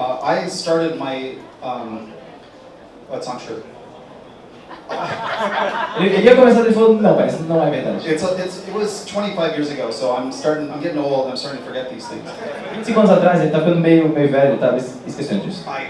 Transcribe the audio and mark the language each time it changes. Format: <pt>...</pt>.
<en>I started my, that's not true.</en> <pt>Ele ia começar e falou, não, mas não é verdade.</pt> <en>It was 25 years ago, so I'm getting old, I'm starting to forget these things.</en> <pt>25 anos atrás, ele tá ficando meio velho, ele tava esquecendo disso.</pt>